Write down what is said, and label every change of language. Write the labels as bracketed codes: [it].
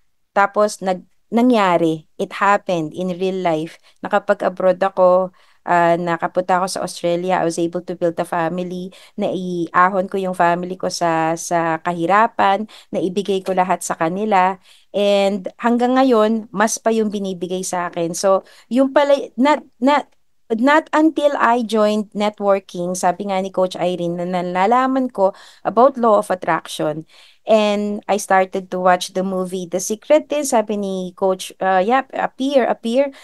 [tl] Tapos nangyari, [en] it happened in real life. [tl] Nakapag-abroad ako, nakapunta ako sa Australia, [en] I was able to build a family, [tl] naiahon ko yung family ko sa kahirapan, naibigay ko lahat sa kanila, and hanggang ngayon, mas pa yung binibigay sa akin. So, yung pala, [en] not until I joined networking, [tl] sabi nga ni Coach Irene, na nalalaman ko about law of attraction. [en] And I started to watch the movie The Secret din, [tl] sabi ni Coach, [en] appear.